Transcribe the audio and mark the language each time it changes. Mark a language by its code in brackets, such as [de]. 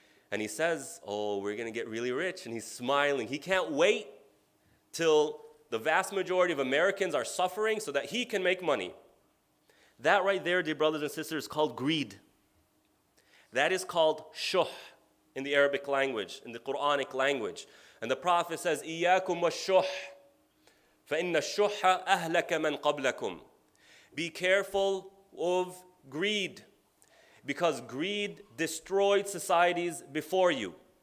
[en] And he says, oh, we're going to get really rich. And he's smiling. He can't wait till the vast majority of Americans are suffering so that he can make money. That right there, dear brothers and sisters, is called greed. That is called shuh in the Arabic language, in the Quranic language. And the Prophet says, [ar] إِيَّاكُمْ وَالشُّحْ فَإِنَّ الشُّحَّ أَهْلَكَ مَنْ قَبْلَكُمْ. [en] Be careful of greed, because greed destroyed societies before you.